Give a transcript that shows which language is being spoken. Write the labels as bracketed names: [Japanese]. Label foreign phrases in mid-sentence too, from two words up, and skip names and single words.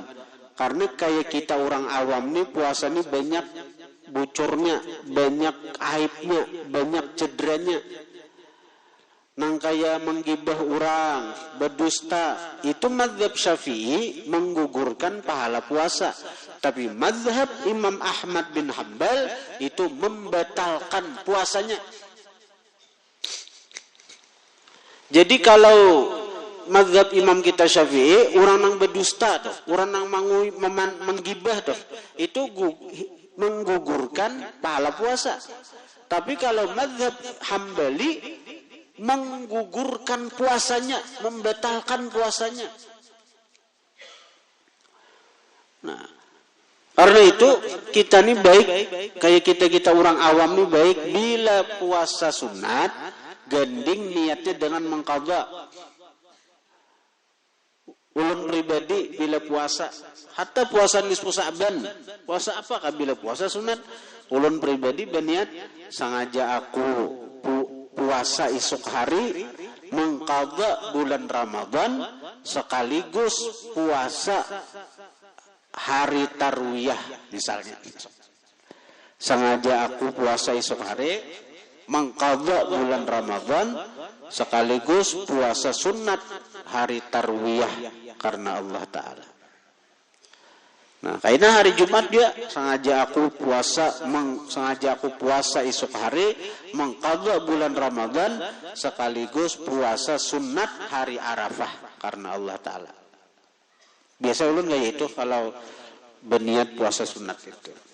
[Indonesian] Karena kayak kita orang awam nih puasa nih banyak bocornya, banyak aibnya, banyak cederanya. Nang kaya menggibah orang, berdusta, itu mazhab Syafi'i menggugurkan pahala puasa. Tapi mazhab Imam Ahmad bin Hanbal itu membatalkan puasanya. Jadi kalau mazhab imam kita Syafi'i, orang yang berdusta tuh, orang yang menggibah tuh, itu menggugurkan pahala puasa. Tapi kalau mazhab Hambali menggugurkan puasanya, membatalkan puasanya. Nah, karena itu kita nih baik, kayak kita orang awam nih baik bila puasa sunat, ganding niatnya dengan mengqadha. Ulun pribadi bila puasa, hatta puasa nisfu Sa'ban, puasa apakah bila puasa sunat? Ulun pribadi berniat sengaja aku puasa esok hari mengqadha bulan Ramadan sekaligus puasa hari tarwiyah misalnya. Sengaja aku puasa esok hari mengqadha bulan Ramadan sekaligus puasa sunat hari tarwiyah karena Allah Ta'ala. Nah, kayaknya hari Jumat dia sengaja aku puasa esok hari mengqadha bulan Ramadan sekaligus puasa sunat hari Arafah karena Allah Ta'ala. Biasa ulun kayak itu kalau berniat puasa sunat itu.